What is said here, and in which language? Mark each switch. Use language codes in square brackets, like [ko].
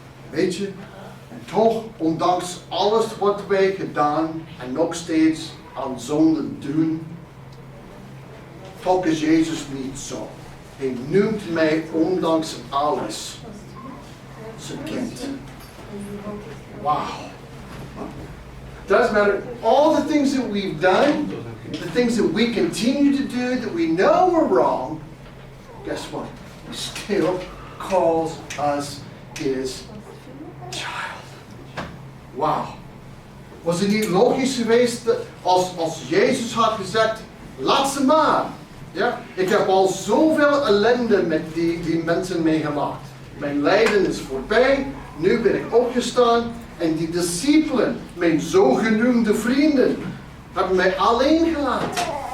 [nl] Weet je, en toch, ondanks alles wat wij gedaan en nog steeds aan zonde doen, toch is Jezus niet zo. Hij noemt mij ondanks alles zijn kind. Wow. [en] Doesn't matter all the things that we've done, the things that we continue to do, that we know we're wrong. Guess what? He still calls us is child. Wauw. [nl] Was het niet logisch geweest dat als Jezus had gezegd, laat ze maar. Ja? Ik heb al zoveel ellende met die mensen meegemaakt. Mijn lijden is voorbij, nu ben ik opgestaan en die discipelen, mijn zogenoemde vrienden, hebben mij alleen gelaten.